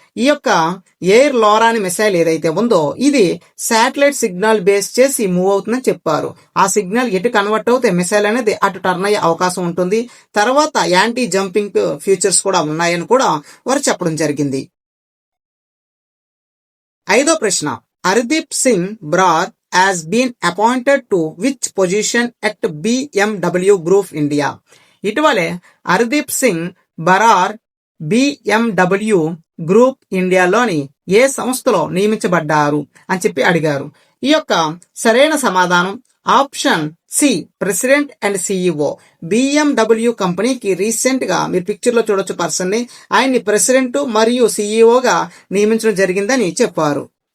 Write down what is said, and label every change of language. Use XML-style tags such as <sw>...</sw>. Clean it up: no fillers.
<te>ఈ యొక్క air LoRa అనే మిసైల్ ఏదైతే ఉందో, ఇది శాటిలైట్ సిగ్నల్ బేస్ చేసి మూవ్ అవుతుందని చెప్పారు. ఆ సిగ్నల్ ఎటు కన్వర్ట్ అవుతే మిసైల్ అనేది అటు టర్న్ అయ్యే అవకాశం ఉంటుంది. తర్వాత యాంటీ జంపింగ్ ఫ్యూచర్స్ కూడా ఉన్నాయని కూడా వారు చెప్పడం జరిగింది. ఐదో ప్రశ్న,</te> <en>Hardeep Singh Brar has been appointed to which position at BMW Group India?</en> <te>ఇటీవలే హర్దీప్ సింగ్ బరార్ BMW గ్రూప్ ఇండియాలోని ఏ సంస్థలో నియమించబడ్డారు అని చెప్పి అడిగారు. ఈ యొక్క సరైన సమాధానం option C, president and CEO. BMW కంపెనీకి రీసెంట్ గా మీరు పిక్చర్ లో చూడొచ్చు పర్సన్ ని, ఆయన్ని ప్రెసిడెంట్ మరియు సిఇఓగా నియమించడం జరిగిందని చెప్పారు.</te>